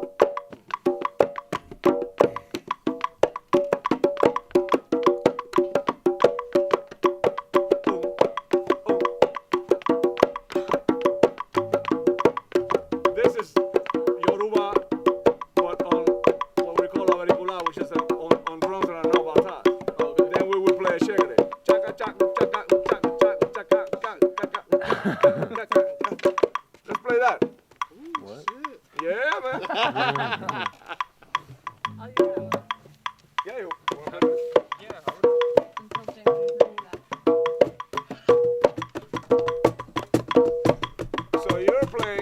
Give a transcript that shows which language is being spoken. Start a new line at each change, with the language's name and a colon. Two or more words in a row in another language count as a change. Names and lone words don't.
English: This is Yoruba, but on what we call auricular, which is on drums that are not bata. Then we will play a shakere. Chaka chaka chaka chaka chaka chaka chaka chaka. Let's play that. What? Yeah, man. I'll use that one. Yeah, you. Until James can do that. So you're playing.